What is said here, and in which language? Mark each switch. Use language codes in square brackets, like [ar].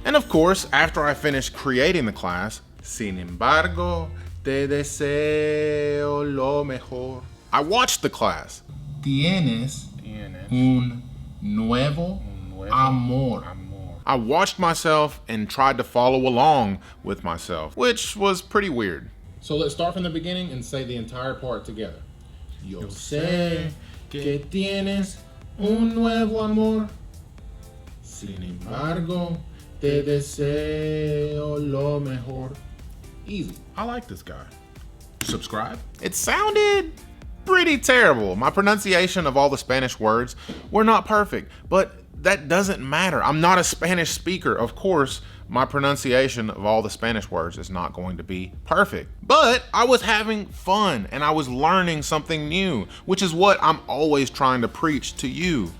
[en] And of course, after I finished creating the class, [es] sin embargo, te deseo lo mejor, [en] I watched the class. [es] Tienes un nuevo amor. [en] I watched myself and tried to follow along with myself, which was pretty weird. So let's start from the beginning and say the entire part together. [es] Yo sé que tienes un nuevo amor. Sin embargo, te deseo lo mejor. [en] Easy. I like this guy. Subscribe. It sounded pretty terrible. My pronunciation of all the Spanish words were not perfect, but that doesn't matter. I'm not a Spanish speaker. Of course, my pronunciation of all the Spanish words is not going to be perfect. But I was having fun and I was learning something new, which is what I'm always trying to preach to you.